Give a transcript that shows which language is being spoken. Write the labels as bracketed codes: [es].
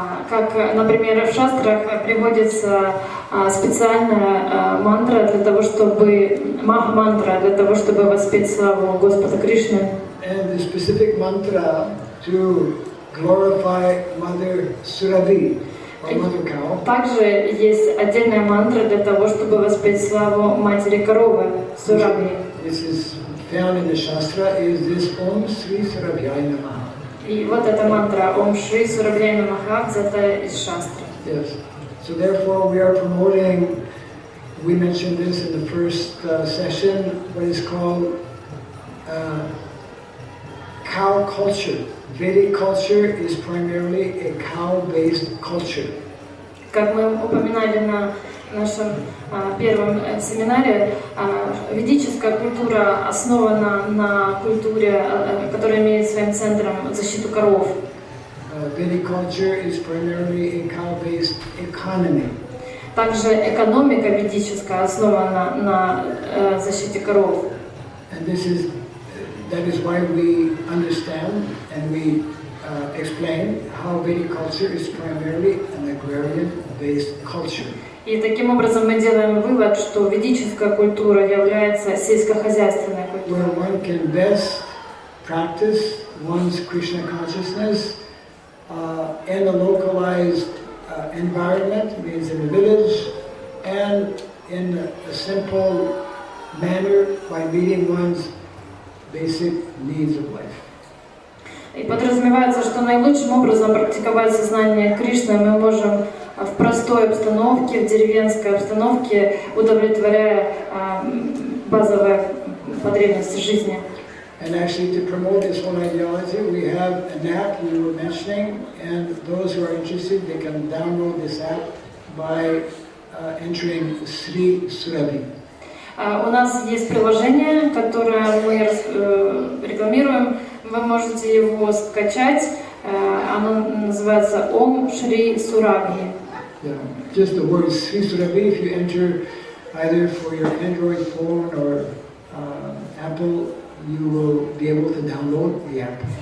[ru] Как, например, в шастрах приводится специальная мантра для того, чтобы мантра для того, чтобы воспеть славу Господа Кришны. [en] And the specific mantra to glorify Mother Surabhi, or Mother Cow. [ru] Также есть отдельная мантра для того, чтобы воспеть славу матери коровы Сурабхи. [en] This is found in the Shastra. Is this Om Sri Surabhyaya Namaha? [ru] И вот эта мантра Om Shri Surabhyaya Namaha взята из шастры. [en] Yes. So therefore we are promoting, we mentioned this in the first session, what is called cow culture. Vedic culture is primarily a cow-based culture. [ru] Как мы упоминали на нашем первом семинаре, ведическая культура основана на культуре, которая имеет своим центром защиту коров. [en] Vedic culture is primarily a cow-based economy. [ru] Также экономика ведическая основана на защите коров. [en] And that is why we understand and we explain how Vedic culture is primarily an agrarian-based culture. [ru] И таким образом мы делаем вывод, что ведическая культура является сельскохозяйственной культурой. [en] Where one can best practice one's Krishna consciousness in a localized environment, means in a village, and in a simple manner by meeting one's basic needs of life. [ru] И подразумевается, что наилучшим образом практиковать сознание Кришны мы можем в простой обстановке, в деревенской обстановке, удовлетворяя базовые потребности жизни. [en] And actually, to promote this whole ideology, we have an app we were mentioning, and those who are interested, they can download this app by entering Sri Surabhi. [ru] У нас есть приложение, которое мы рекламируем. Вы можете его скачать. Оно называется Om Shri Surabhi. [en] Yeah. Just the word Sri Surabhi, if you enter either for your Android phone or Apple, you will be able to download the app.